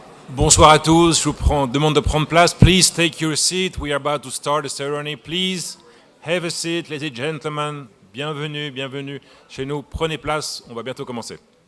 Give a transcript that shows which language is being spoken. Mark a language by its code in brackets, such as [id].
[fr] Bonsoir à tous, je vous demande de prendre place. [en] Please take your seat, we are about to start the ceremony. Please have a seat, ladies and gentlemen. [fr] Bienvenue, bienvenue chez nous. Prenez place, on va bientôt commencer.